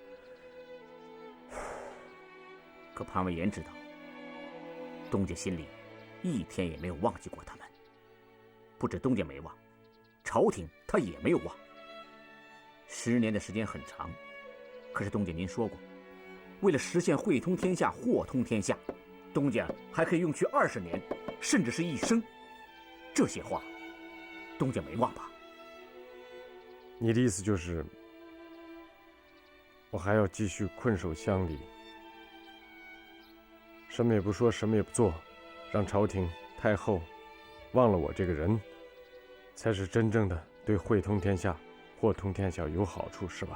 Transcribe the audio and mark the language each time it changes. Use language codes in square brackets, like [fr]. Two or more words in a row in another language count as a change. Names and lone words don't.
[zh] 可潘文言知道，東家心裡一天也沒有忘記過他們。不止東家沒忘，朝廷他也沒有忘。10年的時間很長，可是東家您說過，為了實現會通天下、貨通天下，東家還可以用去20年，甚至是一生。這些話，東家沒忘吧？你的意思就是，我還要繼續困守鄉里，什麼也不說，什麼也不做，讓朝廷、太後忘了我這個人，才是真正的對會通天下、貨通天下有好處，是吧？